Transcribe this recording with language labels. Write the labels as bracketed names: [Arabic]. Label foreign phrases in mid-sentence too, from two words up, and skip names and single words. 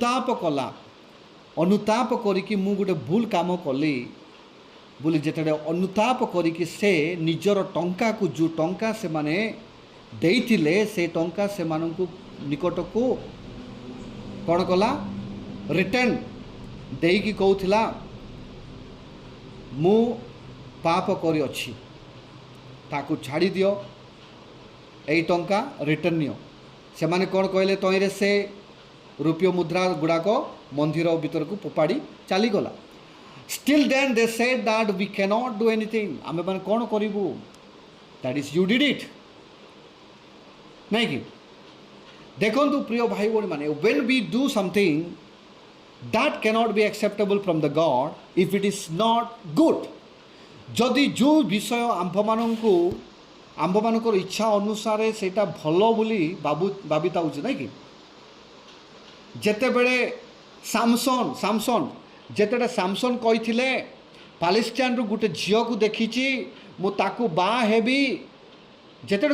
[Odia] ଅନୁତାପ କରିକି ମୁଁ ଗୋଟେ ଭୁଲ କାମ କଲି ବୋଲି ଯେତେବେଳେ ଅନୁତାପ କରିକି ସେ ନିଜର ଟଙ୍କାକୁ ଯେଉଁ ଟଙ୍କା ସେମାନେ ଦେଇଥିଲେ ସେ ଟଙ୍କା ସେମାନଙ୍କୁ ନିକଟକୁ କ'ଣ କଲା, ରିଟର୍ଣ୍ଣ ଦେଇକି କହୁଥିଲା ମୁଁ ପାପ କରିଅଛି, ତାକୁ ଛାଡ଼ି ଦିଅ, ଏଇ ଟଙ୍କା ରିଟର୍ଣ୍ଣ ନିଅ। ସେମାନେ କ'ଣ କହିଲେ, ତହିଁରେ ସେ ରୌପ୍ୟ ମୁଦ୍ରା ଗୁଡ଼ାକ ମନ୍ଦିର ଭିତରକୁ ଫୋପାଡ଼ି ଚାଲିଗଲା। [English] still then they said that we cannot do anything, [Odia] ଆମେମାନେ କ'ଣ କରିବୁ, [English] that is you did it [Odia] ନାଇଁ କି। ଦେଖନ୍ତୁ ପ୍ରିୟ ଭାଇ ଭଉଣୀମାନେ, [English] when we do something that cannot be acceptable from the God if it is not good, [Odia] ଯଦି ଯେଉଁ ବିଷୟ ଆମ୍ଭମାନଙ୍କର ଇଚ୍ଛା ଅନୁସାରେ ସେଇଟା ଭଲ ବୋଲି ଭାବିଥାଉଛି ନାଇଁ କି। ଯେତେବେଳେ ଯେତେବେଳେ ସାମସନ୍ କହିଥିଲେ ପାଲେଷ୍ଟାଇନ୍ରୁ ଗୋଟେ ଝିଅକୁ ଦେଖିଛି ମୁଁ ତାକୁ ବାହା ହେବି, ଯେତେବେଳେ